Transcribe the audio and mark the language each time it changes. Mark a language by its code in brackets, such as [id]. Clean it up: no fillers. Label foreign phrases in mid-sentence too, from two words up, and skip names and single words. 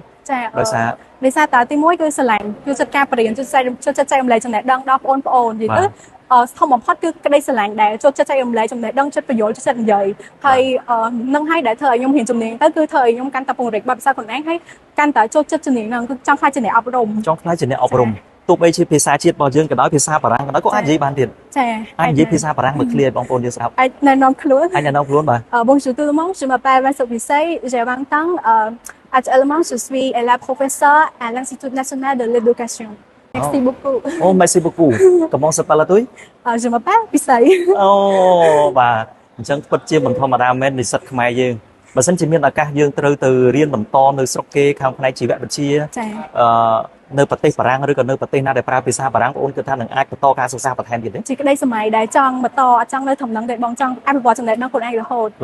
[km] ចាដោយសារតាទី1គឺស្រឡាញ់គឺចិត្តការបរិញ្ញាចិត្តចែករំលែកចំណេះដឹងដល់បងប្អូននិយាយទៅធំបំផុតគឺក្តីស្រឡាញ់ដែលចូលចិត្តចែករំលែកចំណេះដឹងចិត្តបញ្យល់ចិត្តនិយាយហើយនឹងហើយដែលធ្វើឲ្យខ្ញុំរៀនជំនាញទៅគឺធ្វើឲ្យខ្ញុំកាន់តែពង្រីកបទពិសោធន៍ខ្លួនឯងហើយកាន់តែចូលចិត្តជំនាញហ្នឹងគឺចង់ខ្លាចជាអ្នកអប់រំ ចង់ខ្លាចជាអ្នកអប់រំទោះបីជាភាសាជាតិរបស់យើងក៏ដោយភាសាបារាំងក៏ដោយក៏អាចនិយាយបានទៀត ចា អាចនិយាយភាសាបារាំងមកឃ្លាឲ្យបងប្អូនយើងស្ដាប់ អាចណែនាំខ្លួន បាទ [fr] Bonjour tout le monde je m'appelle Van Sophie j'ai 20 ans actuellement je suis élève professeur à l'Institut national de l'éducation Merci beaucoup. Oh, merci beaucoup. Comment s'appelle toi? Je m'appelle Pisay. [km] Oh, បាទអញ្ចឹងពិតជាមិនធម្មតាមែននិស្សិតខ្មែរយើងបើសិនជាមានឱកាសយើងត្រូវទៅរៀនបន្តនៅស្រុកគេខាងផ្នែកជីវវិទ្យានៅប្រទេសបារាំងឬក៏នៅប្រទេសណាដែលប្រើភាសាបារាំងបងប្អូនគិតថានឹងអាចបន្តការសិក្សាបន្ថែមទៀតទេ ជាក្តីសម័យដែលចង់បន្តអត់ចង់នៅធំនឹងទេបងចង់អភិវឌ្ឍចំណេះដឹងខ្លួនឯងរហូត